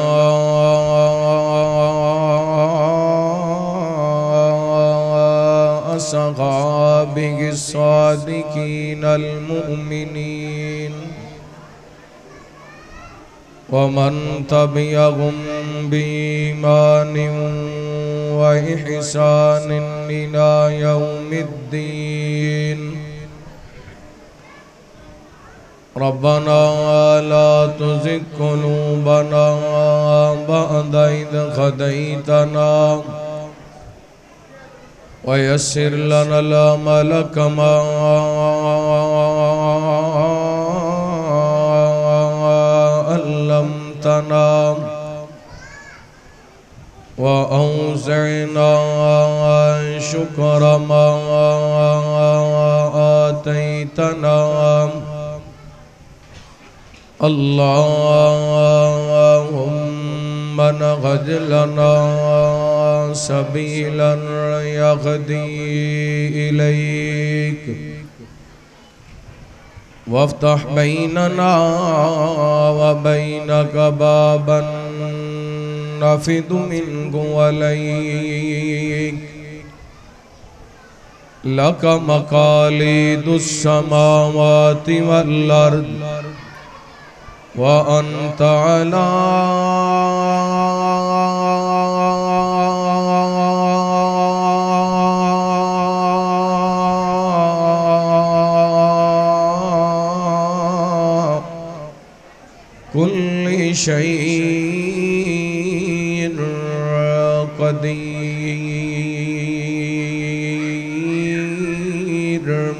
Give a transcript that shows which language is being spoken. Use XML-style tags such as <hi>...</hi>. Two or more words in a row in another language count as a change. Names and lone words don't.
<ar>أصحابه الصادقين المؤمنين ومن تبعهم بإيمان وإحسان إلى يوم الدين. ربنا لا تزغ قلوبنا بعد إذ هديتنا ويسر لنا العمل كما علمتنا وأوزعنا شكر ما آتيتنا. اللهم انهج لنا سبيلا يهدي إليك وافتح بيننا وبينك بابا ننفذ منه إليك لك مقاليد السماوات والأرض وأنت على كل شيء قدير.</ar>